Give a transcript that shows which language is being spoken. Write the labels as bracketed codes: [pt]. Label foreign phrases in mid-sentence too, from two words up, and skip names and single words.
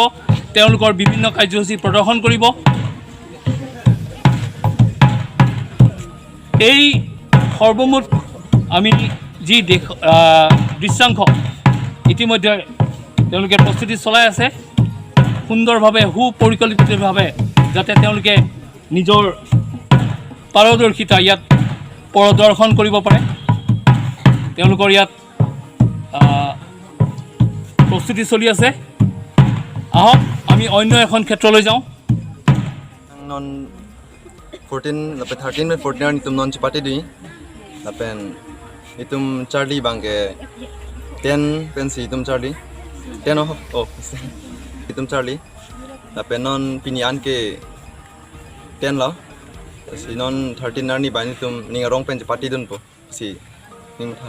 [as] তেওঁলোকৰ বিভিন্ন কাৰ্যসূচী প্ৰদৰ্শন কৰিব। এই সৰ্বমুঠ আমি যি দৃশ্যাংশ ইতিমধ্যে তেওঁলোকে প্ৰস্তুতি চলাই আছে সুন্দৰভাৱে, সুপৰিকল্পিতভাৱে, যাতে তেওঁলোকে নিজৰ পাৰদৰ্শিতা ইয়াত প্ৰদৰ্শন কৰিব পাৰে। তেওঁলোকৰ ইয়াত প্ৰস্তুতি চলি আছে। আহক আমি অন্য এখন ক্ষেত্ৰলৈ যাওঁ। [mjw] 14 lapen 13 men 14 itum non cepati di lapen itum Charlie bangke 10 pensi itum Charlie 10 oh itum Charlie lapen non pinian ke 10 la si non 13 narni bani itum ninga rong pen cepati dun po si ning thal